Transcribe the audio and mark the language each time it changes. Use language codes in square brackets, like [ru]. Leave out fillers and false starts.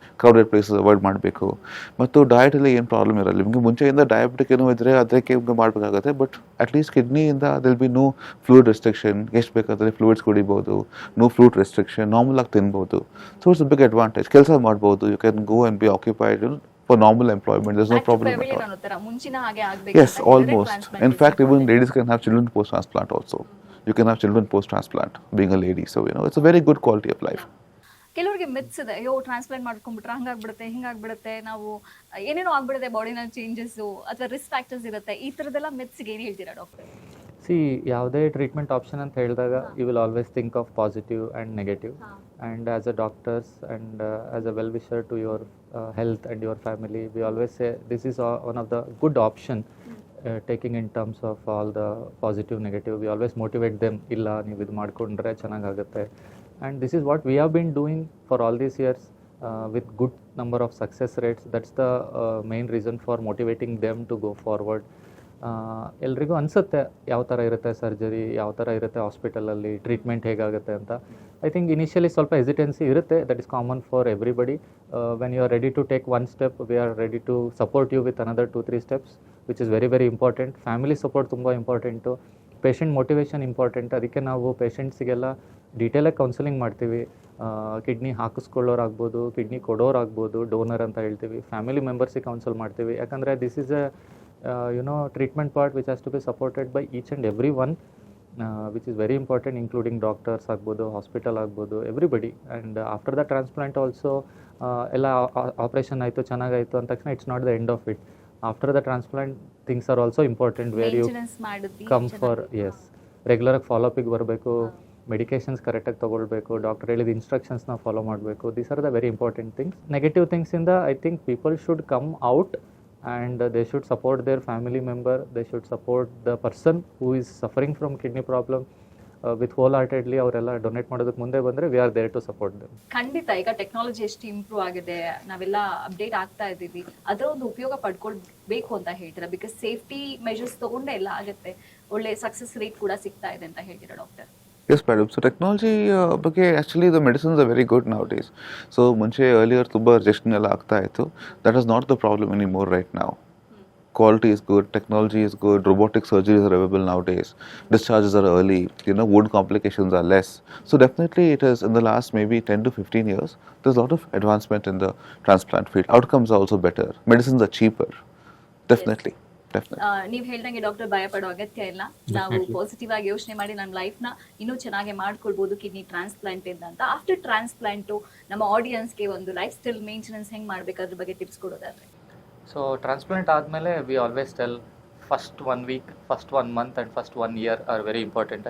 [kn] Crowded places avoid ಮಾಡಬೇಕು. ಮತ್ತು ಡಯಟಲ್ಲಿ ಏನು ಪ್ರಾಬ್ಲಮ್ ಇರಲ್ಲ. ನಿಮಗೆ ಮುಂಚೆಯಿಂದ ಡಯಾಬಿಟಿಕ್ ಏನೋ ಇದ್ದರೆ ಅದಕ್ಕೆ ನಿಮಗೆ ಮಾಡಬೇಕಾಗುತ್ತೆ. [en] but at least [kn] ಕಿಡ್ನಿಯಿಂದ [en] There'll be no fluid restriction. [kn] ಎಷ್ಟು ಬೇಕಾದರೆ ಫ್ಲೂಯಿಡ್ಸ್ ಕುಡಿಬೋದು, [en] no fluid restriction, [kn] ನಾರ್ಮಲ್ ಆಗಿ ತಿನ್ಬೋದು. [en] So it's a big advantage. [kn] ಕೆಲಸ ಮಾಡ್ಬೋದು. [en] You can go and be occupied for normal employment. There's no problem at all. [kn] ಮುಂಚಿನ ಹಾಗೆ ಆಗಬೇಕು. [en] Yes, almost. In fact, even ladies can have children post transplant also. You can have children post transplant being a lady. So it's a very good quality of life. [kn] ಕೆಲವರಿಗೆ myths ಇದೆ, ಅಯ್ಯೋ transplant ಮಾಡ್ಕೊಂಡ್ಬಿಟ್ರೆ ಹಂಗಾಗ್ಬಿಡುತ್ತೆ, ಹಿಂಗಾಗ್ಬಿಡುತ್ತೆ, ನಾವು ಏನೇನೋ ಆಗ್ಬಿಡುತ್ತೆ, ಬಾಡಿನಲ್ಲಿ changes ಅಥವಾ risk factors ಇರುತ್ತೆ. ಈ ಥರದ್ದೆಲ್ಲ ಮಿತ್ಸ್ಗೆ ಏನು ಹೇಳ್ತೀರಾ ಡಾಕ್ಟರ್? [en] see, [kn] ಯಾವುದೇ ಟ್ರೀಟ್ಮೆಂಟ್ ಆಪ್ಷನ್ ಅಂತ ಹೇಳಿದಾಗ [en] You will always think of positive and negative. And as a doctors and as a well wisher to your health and your family, we always say this is one of the good option taking in terms of all the positive negative. We always motivate them, [kn] ಇಲ್ಲ ನೀವು ಇದು ಮಾಡಿಕೊಂಡ್ರೆ ಚೆನ್ನಾಗಾಗುತ್ತೆ. [en] And this is what we have been doing for all these years with good number of success rates. That's the main reason for motivating them to go forward. [kn] ಎಲ್ರಿಗೂ ಅನಿಸುತ್ತೆ ಯಾವ ಥರ ಇರುತ್ತೆ ಸರ್ಜರಿ, ಯಾವ ಥರ ಇರುತ್ತೆ ಹಾಸ್ಪಿಟಲಲ್ಲಿ, ಟ್ರೀಟ್ಮೆಂಟ್ ಹೇಗಾಗುತ್ತೆ ಅಂತ. [en] I think initially [kn] ಸ್ವಲ್ಪ ಹೆಸಿಟೆನ್ಸಿ ಇರುತ್ತೆ, [en] That is common for everybody. When you are ready to take one step, we are ready to support you with another 2-3 steps, which is very very important. [kn] Family support ತುಂಬ important, patient motivation important. ಅದಕ್ಕೆ ನಾವು ಪೇಷಂಟ್ಸಿಗೆಲ್ಲ ಡೀಟೇಲಾಗಿ counselling ಮಾಡ್ತೀವಿ. Kidney ಹಾಕಿಸ್ಕೊಳ್ಳೋರಾಗ್ಬೋದು, kidney ಕೊಡೋರಾಗ್ಬೋದು, donor ಅಂತ ಹೇಳ್ತೀವಿ. Family ಮೆಂಬರ್ಸಿಗೆ counsel ಮಾಡ್ತೀವಿ, ಯಾಕಂದರೆ [en] this is a treatment part which has to be supported by each and every one, which is very important, including doctors [kn] ಆಗ್ಬೋದು, hospital ಆಗ್ಬೋದು, [en] Everybody. And after the transplant also [kn] ಎಲ್ಲ operation ಆಯಿತು, ಚೆನ್ನಾಗಾಯಿತು ಅಂದ ತಕ್ಷಣ [en] It's not the end of it. After the transplant things are also important, where you come for [kn] ರೆಗ್ಯುಲರಾಗಿ ಫಾಲೋಅಪಿಗೆ ಬರಬೇಕು, medications ಕರೆಕ್ಟಾಗಿ ತೊಗೊಳ್ಬೇಕು, ಡಾಕ್ಟರ್ ಹೇಳಿದ ಇನ್ಸ್ಟ್ರಕ್ಷನ್ಸ್ನ ಫಾಲೋ ಮಾಡಬೇಕು. [en] These are the very important things. Negative ಥಿಂಗ್ಸಿಂದ I think people should come out and they should support their family member, they should support the person who is suffering from kidney problem with wholeheartedly. [kn] ಅವರೆಲ್ಲ donate ಮಾಡೋದಕ್ಕೆ ಮುಂದೆ ಬಂದರೆ [en] we are there to support them. [kn] ಖಂಡಿತ ಈಗ technology ಎಷ್ಟು improve ಆಗಿದೆ, ನಾವೆಲ್ಲ update ಆಗ್ತಾ ಇದ್ದೀವಿ, ಅದರ ಒಂದು ಉಪಯೋಗ ಪಡ್ಕೊಳ್ಬೇಕು ಅಂತ ಹೇಳ್ತೀರಾ? ಬಿಕಾಸ್ ಸೇಫ್ಟಿ ಮೆಜರ್ಸ್ ತಗೊಂಡೇ ಎಲ್ಲ ಆಗುತ್ತೆ, ಒಳ್ಳೆ ಸಕ್ಸಸ್ ರೇಟ್ ಕೂಡ ಸಿಗ್ತಾ ಇದೆ ಅಂತ ಹೇಳ್ತೀರಾ doctor? [en] Yes, madam. So technology [kn] ಬಗ್ಗೆ [en] actually the medicines are very good nowadays. [kn] So ಮುಂಚೆ earlier ತುಂಬ rejection ಎಲ್ಲ ಆಗ್ತಾ ಇತ್ತು. [en] That is not the problem anymore right now. Quality is good, technology is good, robotic surgeries are available nowadays, discharges are early, wound complications are less. So definitely it is in the last maybe 10 to 15 years, there's a lot of advancement in the transplant field. Outcomes are also better, medicines are cheaper, definitely. [kn] ನೀವು ಹೇಳ್ದಂಗೆ doctor ಭಯ ಪಡೋ ಅಗತ್ಯ ಇಲ್ಲ. ನಾವು positive ಆಗಿ ಯೋಚನೆ ಮಾಡಿ ನಮ್ಮ ಲೈಫ್ನ ಇನ್ನೂ ಚೆನ್ನಾಗಿ ಮಾಡ್ಕೊಳ್ಬೋದು ಕಿಡ್ನಿ ಟ್ರಾನ್ಸ್ಪ್ಲಾಂಟ್ ಇಂದ ಅಂತ. ಆಫ್ಟರ್ ಟ್ರಾನ್ಸ್ಪ್ಲಾಂಟು ನಮ್ಮ ಆಡಿಯನ್ಸ್ಗೆ ಒಂದು ಲೈಫ್ ಸ್ಟೈಲ್ ಮೇಂಟೆನೆನ್ಸ್ ಹೆಂಗೆ ಮಾಡಬೇಕಾದ್ರ ಬಗ್ಗೆ ಟಿಪ್ಸ್ ಕೊಡೋದಾದ್ರೆ? ಸೊ ಟ್ರಾನ್ಸ್ಪ್ಲಾಂಟ್ ಆದಮೇಲೆ [en] We always tell first 1 week, first 1 month and first 1 year are very important.